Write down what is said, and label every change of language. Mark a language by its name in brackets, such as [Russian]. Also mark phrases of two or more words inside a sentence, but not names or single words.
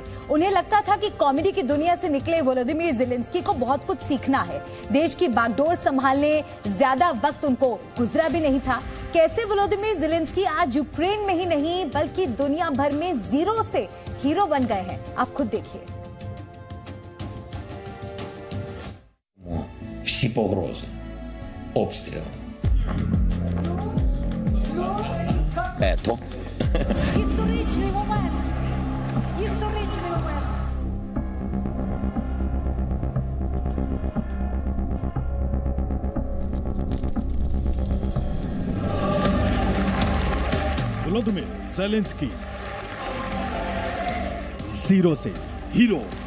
[Hindi] उन्हें लगता था कि कॉमेडी की दुनिया से निकले वोलोदिमीर ज़ेलेंस्की को बहुत कुछ सीखना है। देश की बागडोर संभालने ज्यादा वक्त उनको गुजरा भी नहीं था। कैसे वोलोदिमीर ज़ेलेंस्की आज यूक्रेन में ही नहीं बल्कि दुनिया भर में जीरो से हीरो बन गए हैं, आप खुद देखिए। [Ukrainian] Всі погрози, обстріли. Історичний момент. Історичний момент. [Hindi] वोलोदिमीर ज़ेलेंस्की जीरो से हीरो।